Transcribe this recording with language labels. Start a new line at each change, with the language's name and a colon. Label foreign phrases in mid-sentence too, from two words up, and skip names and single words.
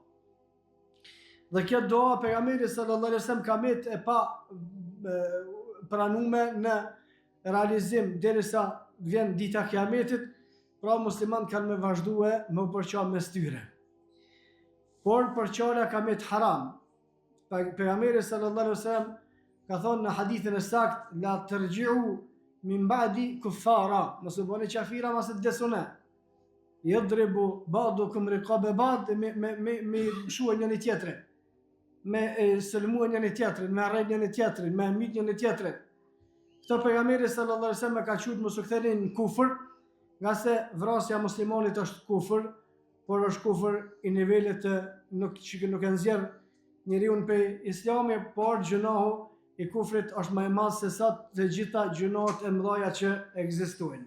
Albanian: Dhe kjo doa pejgamberi
Arabic: صلى الله عليه وسلم
Albanian: ka met e pa pranume në realizim derisa vjen dita e Kiametit, pra muslimanët kanë me vazhdue me u përqa mes tyre. Por përqarja ka met haram. Pejgamberi
Arabic: صلى الله عليه وسلم
Albanian: ka thonë në hadithin e saktë:
Arabic: لا ترجعوا من بعدي كفارا,
Albanian: mos u bëni qafira, mos e desone.
Arabic: يضرب بعضكم رقاب بعض,
Albanian: me shuaj njëri tjetrin, me sulmuaj njëri tjetrin, me arrejt njëri tjetrin, me myt njëri tjetrin. Këto pejgamberi
Arabic: صلى الله عليه وسلم
Albanian: ka thujt mos u ktheni në kufër, nga se vrasja muslimanit është kufër, por është kufër i nivelit që nuk e nxjerr njeriu prej islami, por gjunahu i kufrit është më i madh se sa të gjitha gjunahet e mëdha që ekzistojnë.